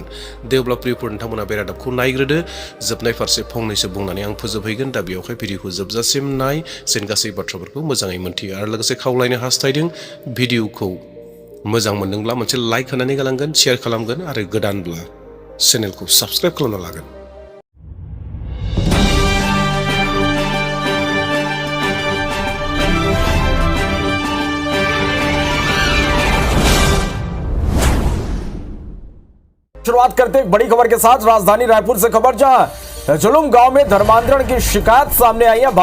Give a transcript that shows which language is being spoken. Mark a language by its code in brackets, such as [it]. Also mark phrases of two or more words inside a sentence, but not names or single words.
[brx] दे अब्ला प्रियफोर, नोंथांमोना बे रादाबखौ नायग्रोदो, जोबनाय फारसे फंनैसो बुंनानै आं फोजोबहैगोन। दा बेवहाय भिडिअखौ जोबजासिम नाय जेन गासै बाथ्राफोरखौ मोजाङै मोनथियो। आरो लोगोसे खावलायनो हास्थायदों, भिडिअखौ मोजां मोनदोंब्ला मोनसे लाइक होनानै गालांगोन, शेयार खालामगोन आरो गोदानब्ला चेनेलखौ साबस्क्राइब खालामना लागोन। [hi] शुरुआत करते एक बड़ी खबर के साथ राजधानी रायपुर से खबर, जहां जुलूम गांव में धर्मांतरण की शिकायत सामने आई है।